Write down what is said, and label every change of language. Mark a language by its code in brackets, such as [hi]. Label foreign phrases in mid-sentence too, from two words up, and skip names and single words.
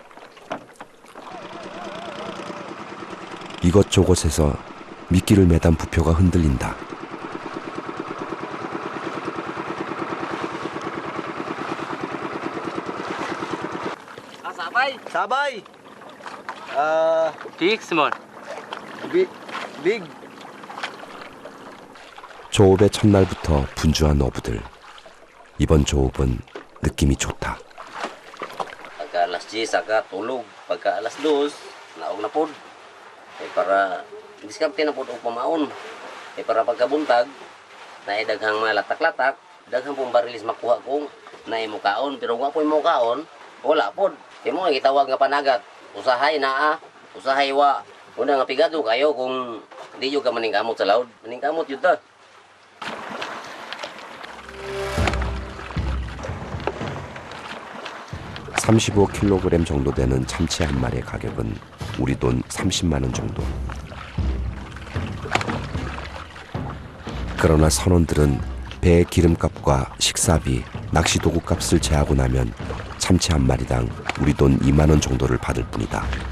[ko] 이것저것에서 미끼를 매단 부표가 흔들린다. [ceb] Sabay. Sabay. [en] Big, small. Big. [ko] 조업의 첫날부터 분주한 어부들. 이번 조업은 느낌이 좋다. [ceb] Pagka alas 10 saka tulog, pagka alas 2 naog na pod. Para diskarte na pod og pamaon. Para pagkabuntag naay daghang mga latak-latak, daghang pong barilis makuha kong naimukaon. Pero kung ako'y mukaon, wala po. Kaya mo itawag nga panagat. Usahay naa, usahay wa. Una nga pigado kayo kung hindi yung ka maningkamot sa laod. Maningkamot yun ta. [ko] (35kg) 정도 되는 참치 한 마리의 가격은 우리 돈 30만 원 정도. 그러나 선원들은 배의 기름값과 식사비, 낚시도구 값을 제하고 나면 참치 한 마리당 우리 돈 2만 원 정도를 받을 뿐이다.